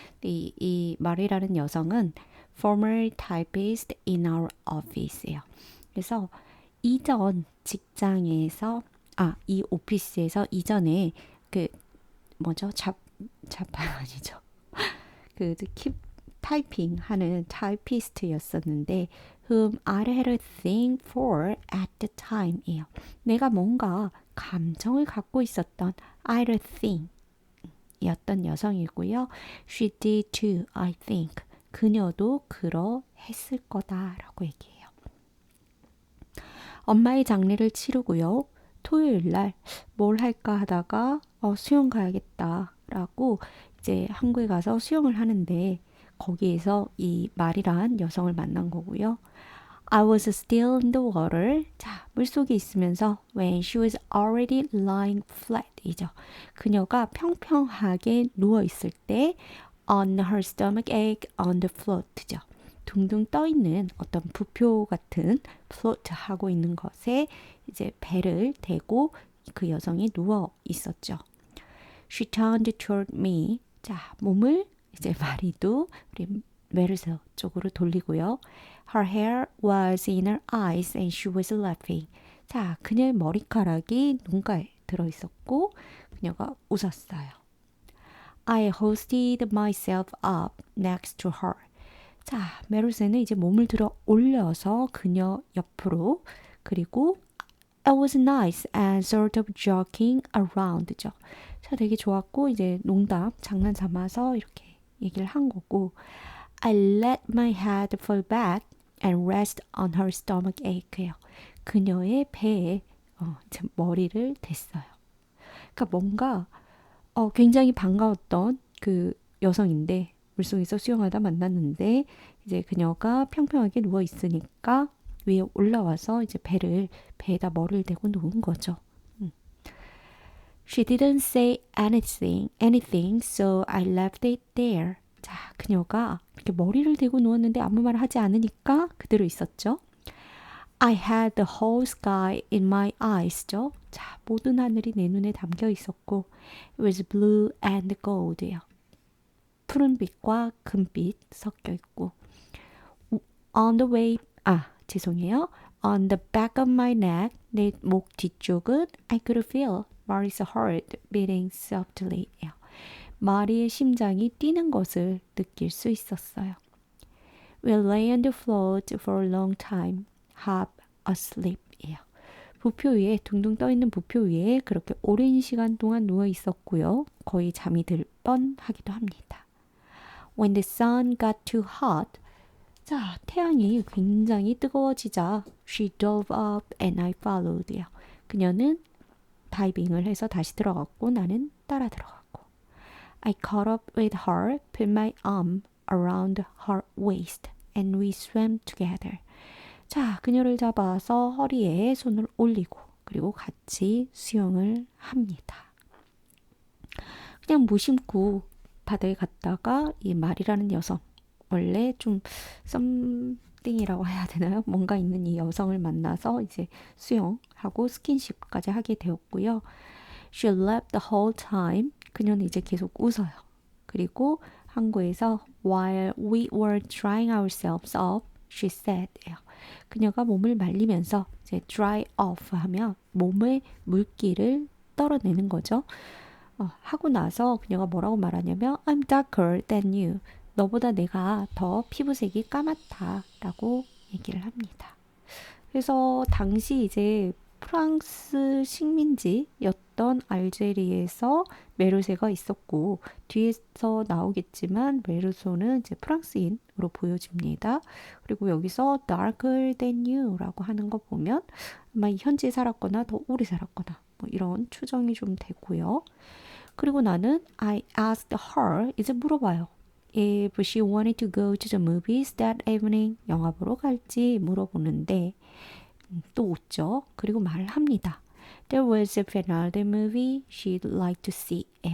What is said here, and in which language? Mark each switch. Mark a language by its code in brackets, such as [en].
[ko] 이 마리라는 여성은 [en] former typist in our office예요. [ko] 그래서 이전 직장에서 이 오피스에서 이전에 그 뭐죠? 잡판 아니죠. 그 킵 타이핑 하는 타이피스트였었는데 [en] whom I had a thing for at the time이에요. [ko] 내가 뭔가 감정을 갖고 있었던 [en] I had a thing [ko] 였던 여성이고요. [en] She did too, I think. [ko] 그녀도 그러했을 거다라고 얘기해요. 엄마의 장례를 치르고요. 토요일 날 뭘 할까 하다가 수영 가야겠다라고 이제 한국에 가서 수영을 하는데 거기에서 이 말이란 여성을 만난 거고요. [en] I was still in the water. [ko] 자, 물속에 있으면서 [en] when she was already lying flat 이죠. [ko] 그녀가 평평하게 누워 있을 때 [en] on her stomach ache on the float죠. [ko] 둥둥 떠 있는 어떤 부표 같은 float 하고 있는 것에 이제 배를 대고 그 여성이 누워 있었죠. [en] She turned toward me. [ko] 자, 몸을 이제 마리도 우리 메르세 쪽으로 돌리고요. [en] Her hair was in her eyes and she was laughing. [ko] 자, 그녀의 머리카락이 눈가에 들어 있었고 그녀가 웃었어요. [en] I hoisted myself up next to her. [ko] 자, 메르세는 이제 몸을 들어 올려서 그녀 옆으로 그리고 [en] It was nice and sort of joking around [ko] 죠. 자, 되게 좋았고 이제 농담, 장난 삼아서 이렇게 얘기를 한 거고 [en] I let my head fall back and rest on her stomach ache [ko] 예요. 그녀의 배에 제 머리를 댔어요. 그러니까 뭔가 굉장히 반가웠던 그 여성인데 물속에서 수영하다 만났는데 이제 그녀가 평평하게 누워 있으니까 위에 올라와서 이제 배에다 머리를 대고 누운 거죠. [en] She didn't say anything, so I left it there. [ko] 자, 그녀가 이렇게 머리를 대고 누웠는데 아무 말 하지 않으니까 그대로 있었죠. [en] I had the whole sky in my eyes죠. [ko] 자, 모든 하늘이 내 눈에 담겨 있었고, [en] it was blue and gold [ko] 예요. 푸른빛과 금빛 섞여 있고, [en] on the way, [ko] 죄송해요. [en] On the back of my neck, [ko] 내 목 뒤쪽은 [en] I could feel Mary's heart beating softly예요. [ko] 마리의 심장이 뛰는 것을 느낄 수 있었어요. [en] We lay on the float for a long time, half asleep이에요. [ko] 부표 위에 둥둥 떠 있는 부표 위에 그렇게 오랜 시간 동안 누워 있었고요. 거의 잠이 들 뻔하기도 합니다. [en] When the sun got too hot, [ko] 자, 태양이 굉장히 뜨거워지자 [en] she dove up and I followed요. [ko] 그녀는 다이빙을 해서 다시 들어갔고 나는 따라 들어갔고 [en] I caught up with her, put my arm around her waist and we swam together. [ko] 자, 그녀를 잡아서 허리에 손을 올리고 그리고 같이 수영을 합니다. 그냥 무심코 바다에 갔다가 이 말이라는 여성 원래 좀 썸띵이라고 해야 되나요? 뭔가 있는 이 여성을 만나서 이제 수영하고 스킨십까지 하게 되었고요. [en] She laughed the whole time. [ko] 그녀는 이제 계속 웃어요. 그리고 항구에서 [en] While we were drying ourselves up, she said. [ko] 그녀가 몸을 말리면서 이제 dry off 하면 몸의 물기를 떨어내는 거죠. 하고 나서 그녀가 뭐라고 말하냐면 [en] I'm darker than you. [ko] 너보다 내가 더 피부색이 까맣다 라고 얘기를 합니다. 그래서 당시 이제 프랑스 식민지였던 알제리에서 메르세가 있었고 뒤에서 나오겠지만 메르소는 이제 프랑스인으로 보여집니다. 그리고 여기서 darker than you 라고 하는 거 보면 아마 현지에 살았거나 더 오래 살았거나 뭐 이런 추정이 좀 되고요. 그리고 나는 [en] I asked her [ko] 이제 물어봐요. [en] if she wanted to go to the movies that evening. [ko] 영화 보러 갈지 물어보는데 또 웃죠. 그리고 말을 합니다. [en] There was a Fernando movie she'd like to see.